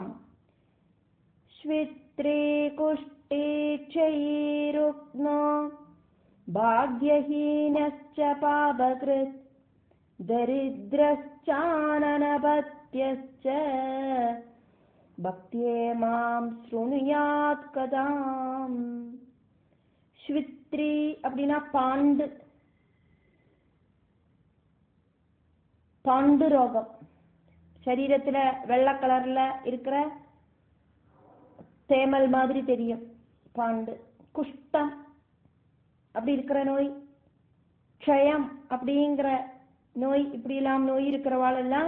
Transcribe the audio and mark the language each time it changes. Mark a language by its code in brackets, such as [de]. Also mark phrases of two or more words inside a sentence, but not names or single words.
[sa] ശ്വിത്രീ കുഷ്ടി ക്ഷയീ രുഗ്നോ ഭാഗ്യഹീനശ്ച പാപകൃത് ദരിദ്രശ്ചാനപത്യശ്ച ഭക്ത്യേമാം ശൃണുയാത് കദാം. [ta] ശ്വിത്രീ அப்படின்னா பாண்டு ரோகம். சரீரத்துல வெள்ளை கலர்ல இருக்கிற தேமல் மாதிரி தெரியும் பாண்டு. குஷ்டம் அப்படி இருக்கிற நோய், க்ஷயம் அப்படிங்கிற நோய், இப்படி எல்லாம் நோய் இருக்கிறவாள் எல்லாம்.